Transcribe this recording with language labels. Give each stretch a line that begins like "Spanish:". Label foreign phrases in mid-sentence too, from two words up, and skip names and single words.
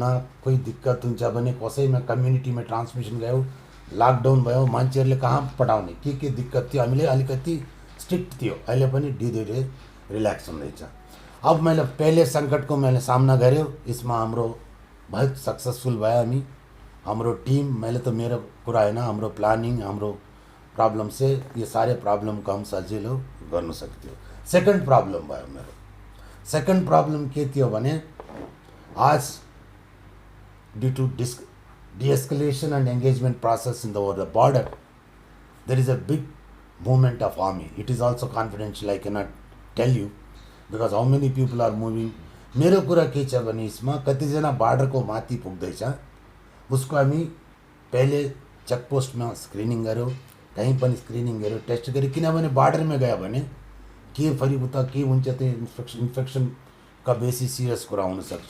Nepali: कोही दिक्कत हुन्छ भने कसैमा
English: communityमा transmission
Nepali: गयो, लकडाउन भयो, मान्छेहरूले कहाँ पठाउने, के दिक्कत थियो, हामीले अलिकति स्ट्रिक्ट थियो। अहिले पनि
Hindi: धीरे धीरे
Nepali: रिल्याक्स हुँदैछ। अब मैले पहिले सङ्कटको मैले सामना गर्यो, यसमा हाम्रो बहुत सक्सेसफुल भयो हामी। हाम्रो टिम, मैले त मेरो कुरा होइन, हाम्रो प्लानिङ, हाम्रो प्रॉब्लम
Hindi: से ये सारे प्रॉब्लम को हम
Nepali: सजिलो गर्न सक्थ्यौँ।
English: second problem
Nepali: भयो मेरो।
English: second problem
Nepali: के थियो भने आज
English: due to de-escalation and engagement process in the border, there is a big movement of army. It is also confidential, I cannot tell you because how many people are moving.
Nepali: मेरो कुरा के छ भने यसमा कतिजना बार्डरको माथि पुग्दैछ, उसको हामी पहिले
English: checkpostमा screening
Nepali: गर्यो, कहीँ पनि स्क्रिनिङ गर्यो, टेस्ट गर्यो। किनभने बार्डरमा गयो भने के फेरि उता के हुन्छ, त्यो इन्फेक्सनका बेसी सिरियस कुरा हुनसक्छ।